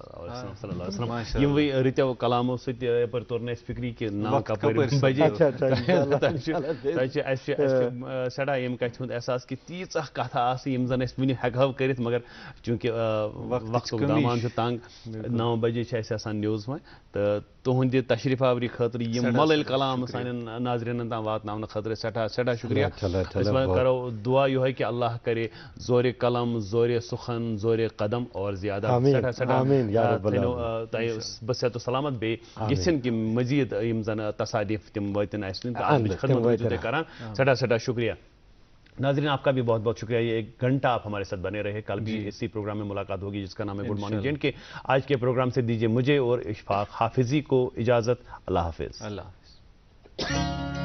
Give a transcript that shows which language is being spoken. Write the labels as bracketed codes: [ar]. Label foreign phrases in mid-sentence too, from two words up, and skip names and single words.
[ks] یِموٕے رٕتیو کلامو سۭتۍ یپٲرۍ توٚر نہٕ اَسہِ فِکری کہِ ناو کپٲرۍ بجے تۄہہِ چھِ اَسہِ چھِ سٮ۪ٹھاہ ییٚمہِ کتھِ ہُنٛد احساس کہِ تیٖژاہ کتھٕ آسہٕ یِم زن أسۍ وُنہِ ہٮ۪کہو کٔرِتھ مگر چوٗنٛکہِ وقتُک دامان چھُ تنگ 9 بجے چھِ اَسہِ آسان نِوٕز وۄنۍ تہٕ تُہنٛدِ تشریٖف آوری خٲطرٕ یِم مۄلٕلۍ کلام سانٮ۪ن ناظریٖنن تام واتناونہٕ خٲطرٕ سٮ۪ٹھاہ شُکریہ أسۍ کرو دعا یِہوے کہِ اللہ کرِ زورِ قلم زورِ سُخن زورِ قدم اور زیادہ تۄہہِ بہٕ صحت و سلامت بیٚیہِ یژھن کہِ مزیٖد یِم زن تصادیٖف تِم وٲتِن اَسہِ خدمت روٗزِو تُہۍ کران سٮ۪ٹھاہ شُکریہ [ur] ناظرین آپ کا بھی بہت بہت شکریہ یہ 1 گھنٹہ آپ ہمارے ساتھ بنے رہے کل بھی اسی پروگرام میں ملاقات ہوگی جس کا نام ہے گڈ مارننگ جے اینڈ کے آج کے پروگرام سے دیجیے مجھے اور اشفاق حافظی کو اجازت اللہ حافظ